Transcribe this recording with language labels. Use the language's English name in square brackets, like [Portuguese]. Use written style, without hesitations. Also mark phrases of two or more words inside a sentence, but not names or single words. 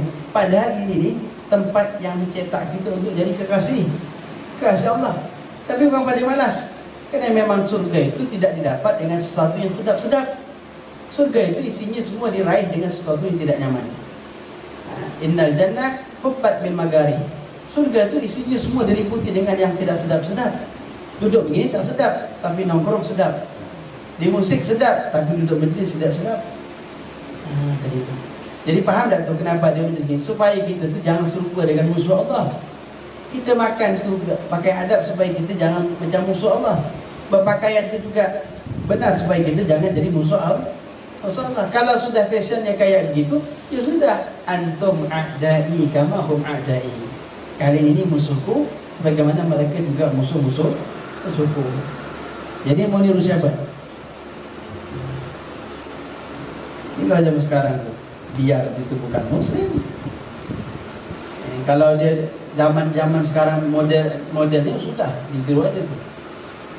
[Indonesian] Padahal ini nih tempat yang mencetak kita untuk jadi kekasih Allah. Tapi bukan pada malas. Karena memang surga itu tidak didapat dengan sesuatu yang sedap-sedap. Surga itu isinya semua diraih dengan sesuatu yang tidak nyaman. [Arabic] إن الجنة حفت بالمكاره. [Indonesian] Surga itu isinya semua diliputi dengan yang tidak sedap-sedap. Duduk begini tak sedap, tapi nongkrong sedap. Di musik sedap, tapi duduk majlis tidak sedap. Tadi itu. Jadi faham tak tu kenapa dia macam ni? Supaya kita tu jangan serupa dengan musuh Allah. Kita makan tu pakai adab supaya kita jangan macam musuh Allah. Berpakaian tu juga benar supaya kita jangan jadi musuh Allah. Kalau sudah fashionnya kayak begitu, ya sudah, [Arabic] أنتم أعدائي كما هم أعدائي. [Indonesian] Kali ini musuhku bagaimana mereka juga musuhku. Jadi mau niru siapa? Inilah zaman sekarang tu. Biar itu bukan muslim. Kalau dia zaman sekarang modern itu sudah ditiru aja tu.